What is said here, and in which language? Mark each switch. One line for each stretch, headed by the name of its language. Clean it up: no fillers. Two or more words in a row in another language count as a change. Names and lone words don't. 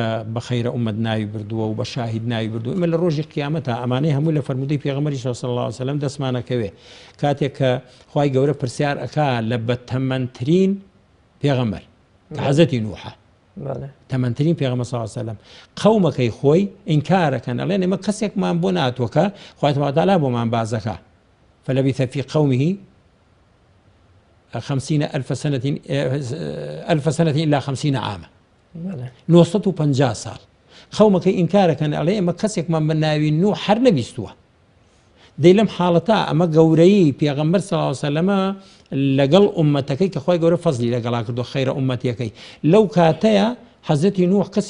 Central Kurdish: بە خەیرە ئومەت ناوی بردووە و بە شاهید ناوی بردووە ئمە لە ڕۆژی قیامەتە ئەمانەی هەموو لە فەرمودەی پێغەمبەری
Arabic: صلی الله عليه وسلم
Central Kurdish: دەستمانەکەوێ کاتێک کە خوای گەورە پرسیار ئەکا لە بەتەمەنترین پێغەمبەر کە حەزەتی نوحە تەمەنترین پێغەمبەر
Arabic: صلی الله عليه وسلم
Central Kurdish: قەومەکەی خۆی ئینکارەکەن ئەڵێن ئێمە کەسێکمان بۆ ناتووەکە خوای تەبارەک و تەعالا بۆمان بازەکە
Arabic: فلبث في قومه 50,000 سنة إلا 50 عاما
Central Kurdish: 950 ساڵ خەومەکەی ئینکارەکەن ئەڵێ ئێمە کەسێکمان بە ناوی نوح هەر نەبیستووە دەی لەم حاڵەتە ئەمە گەورەی پێغەمبەر
Arabic: صلی الله علیه وسلم
Central Kurdish: لەگەڵ ئومەتەکەی کە خۆی گەورە فەزلی لەگەڵا کردو خەیرە ئومەتیەکەی لەو کاتەیە حەزرەتی نوح کەسی